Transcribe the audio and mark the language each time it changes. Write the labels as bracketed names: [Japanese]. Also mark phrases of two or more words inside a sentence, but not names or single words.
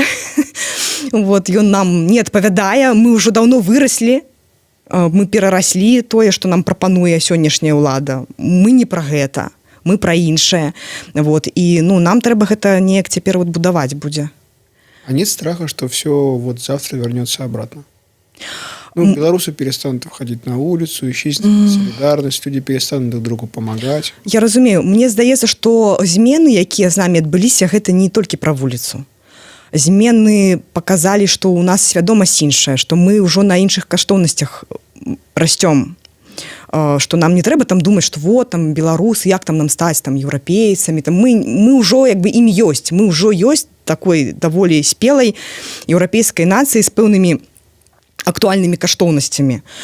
[Belarusian] Вот, ён нам не адпавядае, мы ўжо даўно выраслі, мы перараслі тое, што нам прапануе сённяшняя ўлада. Мы не пра гэта, мы пра іншае. Вот, і ну, нам трэба гэта неяк цяпер вот будаваць будзе. [Russian] А нет страха, что все вот завтра вернется обратно? Ну, белорусы перестанут выходить на улицу, исчезнет солидарность, люди перестанут друг другу помогать. [Belarusian] Я разумею. Мне здаецца, што змены, якія з намі адбыліся, гэта не толькі пра вуліцу. Змены паказалі, што ў нас свядомасць іншая, што мы ўжо на іншых каштоўнасцях расцём. Што нам не трэба там думаць, што вот там беларусы, як там нам стаць там еўрапейцамі, там мы ўжо як бы ім ёсць, мы ўжо ёсць такой даволі спелай еўрапейскай нацыі з пэўнымі актуальнымі каштоўнасцямі.